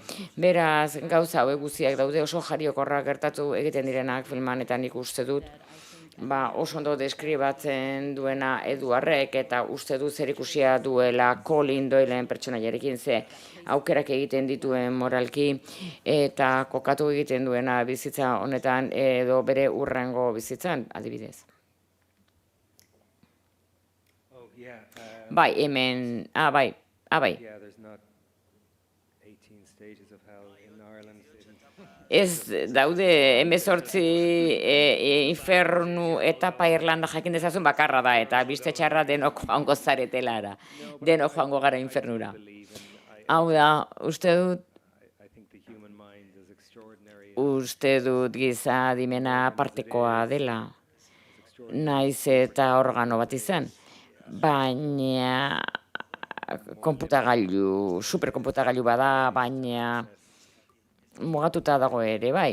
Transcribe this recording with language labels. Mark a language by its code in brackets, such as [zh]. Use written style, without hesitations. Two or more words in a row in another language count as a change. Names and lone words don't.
[eu] Beraz, gauza hauek guztiak daude oso jariokorrak gertatu egiten direnak filman eta nik uste dut, oso ondo deskribatzen duena Eduarrek eta uste dut zerikusia duela Colin Doyleen pertsonaiarekin ze aukerak egiten dituen moralki eta kokatu egiten duena bizitza honetan edo bere urrengo bizitzan, adibidez. [en] Oh, yeah. [eu] Bai, hemen, bai. [en] Yeah, there's not 18 stages of hell in Ireland. [eu] Ez daude 18 infernu etapa Irlanda jakin dezazun bakarra da, eta biste txarra denok joango zaretelara, denok joango gara infernura. Hau da, uste dut [en] I think the human mind is extraordinary. [eu] giza adimena partekoa dela, naiz eta organo bat izan, baina konputagailu, superkonputagailu bada, baina mugatuta dago ere, bai.